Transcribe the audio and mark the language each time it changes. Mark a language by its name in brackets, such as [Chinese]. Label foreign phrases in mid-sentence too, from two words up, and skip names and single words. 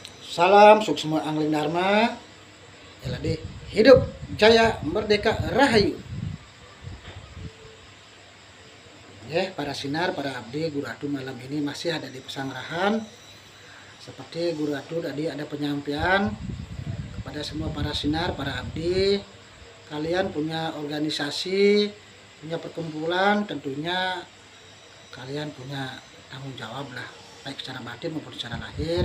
[Indonesian] Salam suksma angling dharma. LAD hidup jaya merdeka rahayu. Ya, para sinar, para abdi, Guru Atu malam ini masih ada di Pesanggerahan. Seperti Guru Atu tadi ada penyampaian kepada semua para sinar, para abdi. Kalian punya organisasi, punya perkumpulan, tentunya kalian punya tanggung jawab lah, baik secara batin maupun secara lahir.